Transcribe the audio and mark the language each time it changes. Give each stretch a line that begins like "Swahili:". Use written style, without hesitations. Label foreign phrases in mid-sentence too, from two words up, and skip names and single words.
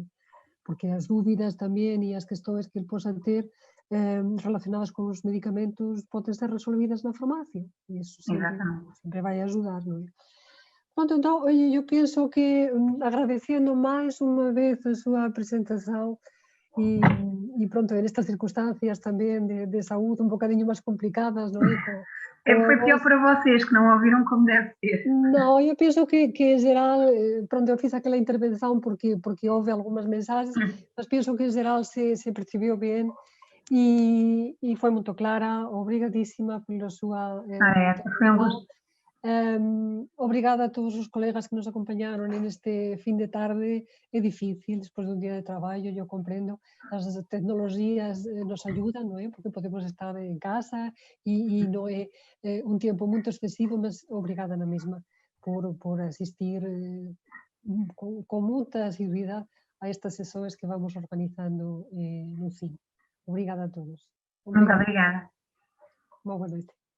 Galician: Porque as dúbidas tamén e as questões que ele posa ter relacionadas con os medicamentos poden ser resolvidas na farmacia e iso sempre vai ajudar, non é? Pronto, então, oye, eu penso que agradecendo máis unha vez a súa presentación e pronto, nestas circunstancias tamén de saúde un bocadiño máis complicadas, non é?
Portuguese: Foi pior para vocês, que não ouviram como deve ser.
Galician: Non, eu penso que en geral, pronto, eu fiz aquela intervención porque houve algunhas mensaxes, mas penso que en geral se percibiu ben e foi moito clara. Obrigadísima pola súa Foi un gosto. Obrigada a todos os colegas que nos acompañaron neste fin de tarde. É difícil, despois dun día de traballo, eu comprendo. As tecnologías nos ayudan, non é? Porque podemos estar en casa e non é un tempo moito excesivo, mas obrigada na mesma por asistir con moita asiduidade a estas sesións que vamos organizando no CIN. Obrigada a todos.
Portuguese: Muito obrigada. Boa noite.